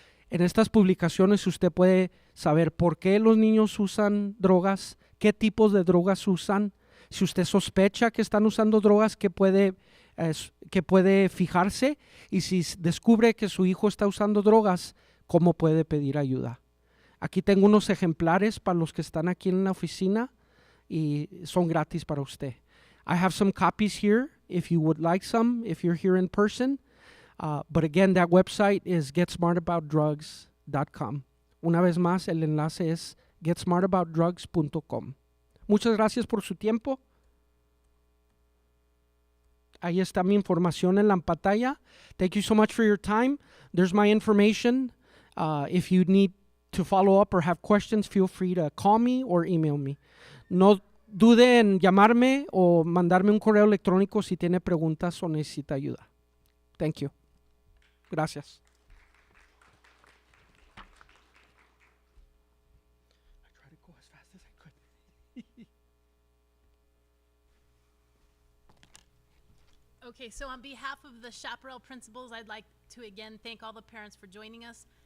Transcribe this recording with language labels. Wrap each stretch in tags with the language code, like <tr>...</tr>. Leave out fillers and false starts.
<es>En estas publicaciones usted puede saber por qué los niños usan drogas, qué tipos de drogas usan. Si usted sospecha que están usando drogas, que puede fijarse. Y si descubre que su hijo está usando drogas, ¿cómo puede pedir ayuda? Aquí tengo unos ejemplares para los que están aquí en la oficina y son gratis para usted.</es> <en>I have some copies here if you would like some, if you're here in person. But again, that website is getsmartaboutdrugs.com.</en> <es>Una vez más, el enlace es</es> <en>getsmartaboutdrugs.com.</en> <es>Muchas gracias por su tiempo. Ahí está mi información en la pantalla.</es> <en>Thank you so much for your time. There's my information. If you need to follow up or have questions, feel free to call me or email me.</en> <es>No dude en llamarme o mandarme un correo electrónico si tiene preguntas o necesita ayuda.</es> <en>Thank you.</en> <es>Gracias.</es> <en>I tried to go as fast as I could. Okay, so on behalf of the Chaparral principals, I'd like to again thank all the parents for joining us.</en>